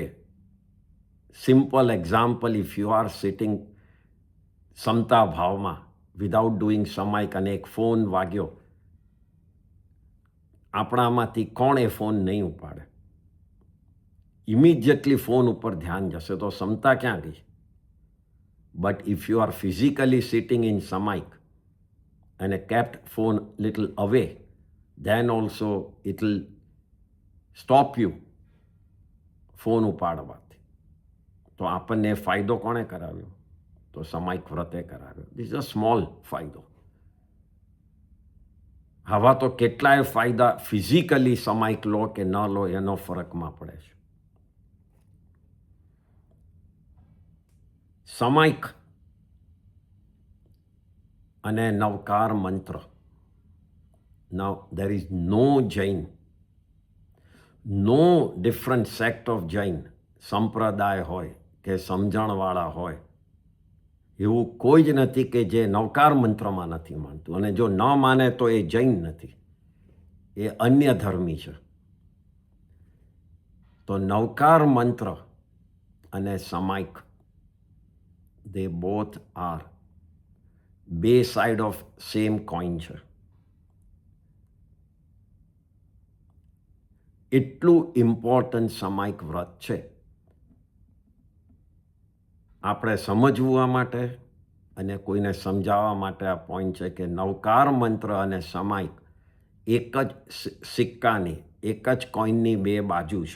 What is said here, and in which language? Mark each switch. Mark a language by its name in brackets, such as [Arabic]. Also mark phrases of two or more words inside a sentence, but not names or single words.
[English] simple example, if you are sitting [Gujarati] ક્ષમતા ભાવમાં [English] without doing [Gujarati] સમાયિક અને એક ફોન વાગ્યો, આપણામાંથી કોણ એ ફોન નહીં ઉપાડે? ઇમિડિયેટલી ફોન ઉપર ધ્યાન જશે, તો ક્ષમતા ક્યાં ગઈ? [English] But if you are physically sitting in Samaik and kept phone little away, then also it will stop you [Gujarati] ફોન ઉપાડવાથી. તો આપણને ફાયદો કોણે કરાવ્યો? તો સમાયિક વ્રતે કરાવ્યો. [English] this is a small ફાયદો. [Gujarati] આવા તો કેટલાય ફાયદા ફિઝિકલી સમાયિક લો કે ન લો એનો ફરકમાં પડે છે. સમાયિક અને નવકાર મંત્ર. [English] Now there is no Jain, no different sect of Jain, [Gujarati] સંપ્રદાય હોય કે સમજણવાળા હોય, એવું કોઈ જ નથી કે જે નવકાર મંત્રમાં નથી માનતું. અને જો ન માને તો એ જૈન નથી, એ અન્ય ધર્મી છે. તો નવકાર મંત્ર અને સમાયિક, [English] they both are બે side of same coin છે. [Gujarati] એટલું ઇમ્પોર્ટન્ટ સમાયિક વ્રત છે. આપણે સમજવું આ માટે અને કોઈને સમજાવવા માટે આ પોઈન્ટ છે કે નવકાર મંત્ર અને સમાયિક એક જ સિક્કાની, એક જ કોઈનની 2 બાજુ છે.